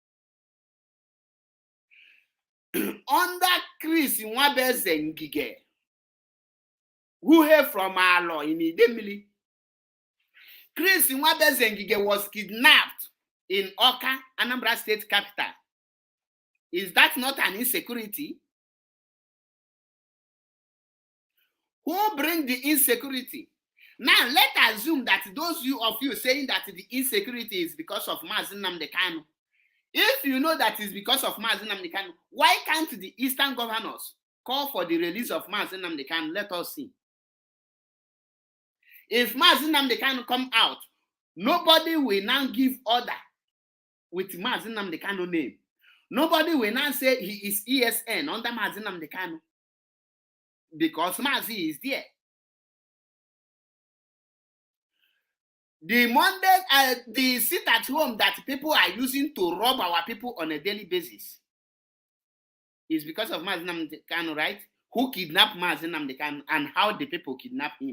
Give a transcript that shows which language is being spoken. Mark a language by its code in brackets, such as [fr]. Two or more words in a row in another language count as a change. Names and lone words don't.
[en] Under Chris Nwabeze Ngige, who hail from Alo in Idemili, Chris Nwabeze Ngige was kidnapped in Oka, Anambra State capital. Is that not an insecurity? Who bring the insecurity? Now, let's assume that those of you saying that the insecurity is because of Mazi Nnamdi Kanu. If you know that it's because of Mazi Nnamdi Kanu, why can't the Eastern governors call for the release of Mazi Nnamdi Kanu? Let us see. If Mazi Nnamdi Kanu come out, nobody will now give order with Mazi Nnamdi Kanu name. Nobody will now say he is ESN under Mazi Nnamdi Kanu because Mazi is there. The Monday, the sit at home that people are using to rob our people on a daily basis is because of Mazi Nnamdi Kanu, right? Who kidnapped Mazi Nnamdi Kanu and how the people kidnapped him?